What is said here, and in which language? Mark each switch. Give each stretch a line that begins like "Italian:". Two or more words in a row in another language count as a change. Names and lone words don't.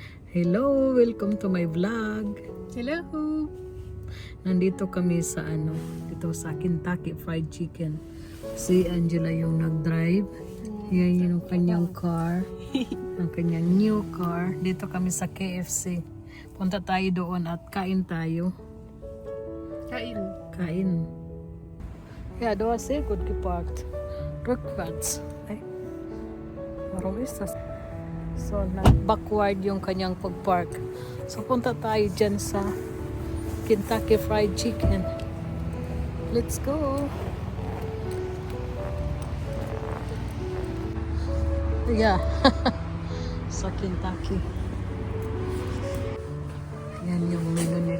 English: Hello! Welcome to my vlog. Hello!
Filipino: Nandito kami sa dito sa Kentucky Fried Chicken. Si Angela yung nag-drive. Yan yung kanyang car. Ang kanyang
English: new car.
Filipino: Dito kami sa KFC. Punta tayo doon at kain tayo. Kain.
German: Ja, du hast sehr gut geparkt. Rückwärts. Ay, warum ist das?
Filipino: So, backward yung kanyang pag-park. So, punta tayo dyan sa Kentucky Fried Chicken.
English: Let's go! Yeah.
Filipino: Sa Kentucky. Yan yung menu nila.